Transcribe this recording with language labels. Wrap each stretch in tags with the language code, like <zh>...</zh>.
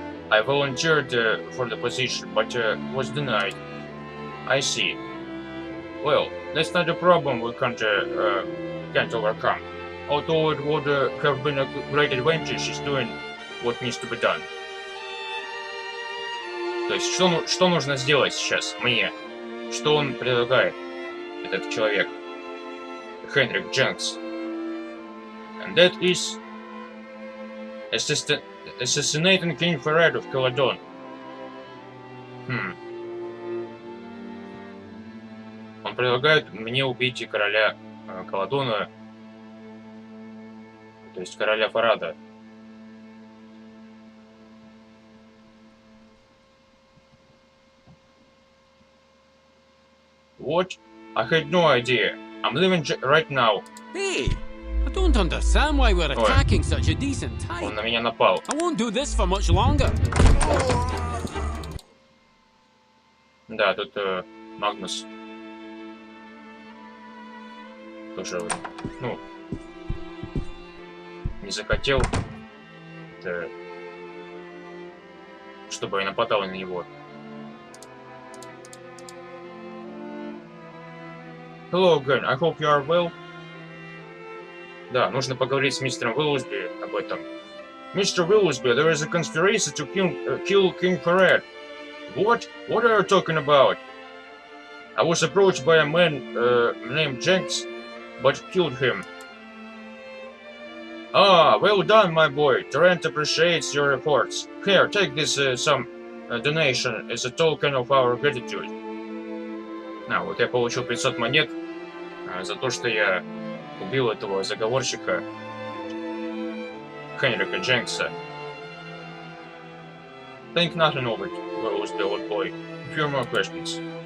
<en>I volunteered for the position, but was denied. I see. Well, that's not a problem we can't overcome. Although it would have been a great advantage is doing what needs to be done.</en> <ru>То есть, что нужно сделать сейчас мне? Что он предлагает, этот человек? Хенрик Дженкс.</ru> <en>And that is assassinating King Farad of Каладон.</en> <ru>Он предлагает мне убить короля Каладона, то есть короля Фарада.</ru> <en>What? I had no idea. I'm leaving right now. Hey, I don't understand why we're attacking such a decent time.</en> <ru>Он на меня напал.</ru> <en>I won't do this for much longer.</en> <ru>Да, тут Магнус тоже, ну, не захотел, чтобы я нападал на него.</ru> <en>Hello again, I hope you are well.</en> <ru>Да, нужно поговорить с мистером Уиллсби об этом.</ru> <en>Mr. Willsby, there is a conspiracy to kill King Farad. What? What are you talking about? I was approached by a man named Jenks, but killed him. Ah, well done, my boy. Taranto appreciates your efforts. Here, take this some donation as a token of our gratitude.</en> <ru>Вот я получил 500 монет за то, что я убил этого заговорщика Хенрика Дженкса.</ru> <en>Think nothing of it, Willsby, old boy. A few more questions.</en>